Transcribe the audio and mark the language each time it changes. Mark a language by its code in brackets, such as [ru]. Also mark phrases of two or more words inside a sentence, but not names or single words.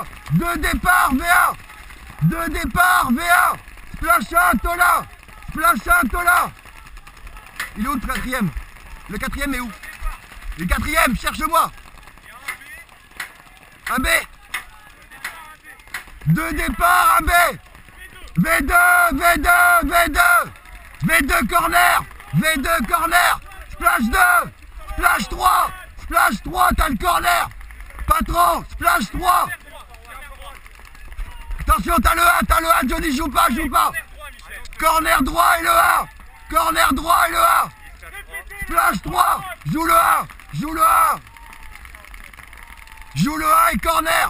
[fr] 2 départs V1. 2 départs V1. Splash un Tola. Splash un Tola. Il est où le quatrième? Le quatrième est où? Le quatrième, cherche-moi. Un B. 2 départs, un B. V2, V2, V2. V2 corner. V2 corner. Splash 2. Splash 3. Splash 3, t'as le corner. Patron, splash 3. Attention, t'as le 1, Johnny, joue pas. Corner droit et le 1. Corner droit et le 1. Splash 3. Joue le 1. Joue le 1. Joue le 1 et corner.